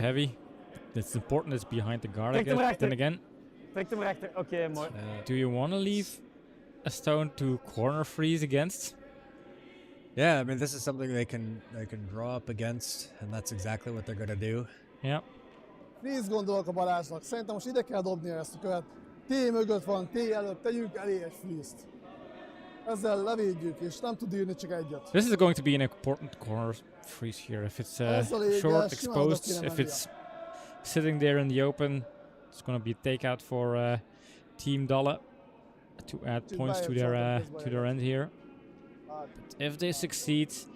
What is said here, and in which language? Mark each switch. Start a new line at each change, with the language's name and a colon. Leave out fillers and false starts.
English: heavy. It's important it's behind the guard, I
Dutch: Trek hem
English: guess.
Dutch: rechter.
English: Then again,
Dutch: Trek hem rechter. Oké, mooi.
English: do you want to leave a stone to corner freeze against? Yeah, I mean, this is something they can draw up against, and that's exactly what they're going to do. Yeah.
Hungarian: Freeze gondolok a Balázsnak. Szerintem most ide kell dobnia ezt a követ. T mögött van, T előtt, tegyünk elé egy freeze-t. Ezzel levédjük, és nem tud írni csak egyet.
English: This is going to be an important corner freeze here. If it's short, exposed, if it's sitting there in the open, it's going to be a takeout for Team Dalle to add points to their end here. If they succeed,